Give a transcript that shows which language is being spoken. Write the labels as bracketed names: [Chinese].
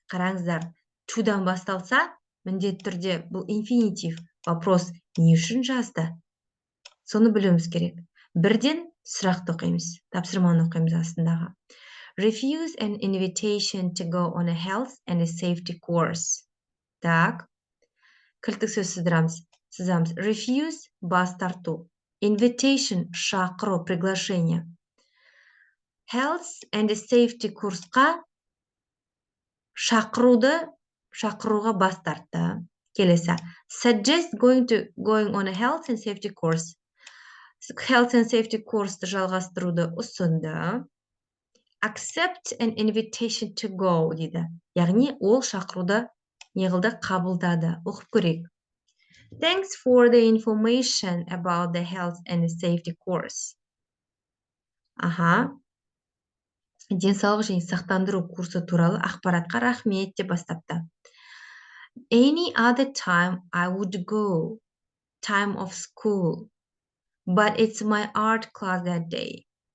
[Kazakh] Қараңыздар, to'дан басталса, міндетті түрде бұл инфинитив. Вопрос, не үшін жазды? Соны білуіміз керек. Бірден сұрақты оқимыз. Тапсырманы оқимыз астындағы. [English] Refuse an invitation to go on a health and a safety course. [Kazakh] Так. Кілттік сөз сызамыз. Refuse, бас тарту. Invitation, шақыру, приглашение. [English] Health and safety [Kazakh] курсқа шақыруға бас тартты. Келесі. [English] Suggest going on a health and safety course. [Kazakh] Health and safety курсты жалғастыруды ұсынды. [English] Accept an invitation to go дейді. [Kazakh] Яғни ол шақыруды неғылды қабылдады. Оқып көрейік. [English] Thanks for the information about the health and safety course. Аха. [Kazakh] Денсаулық және сақтандыру курсы туралы ақпаратқа рахмет деп бастапты. [English] Any other time I would go. Time of school. But it's my art class that day.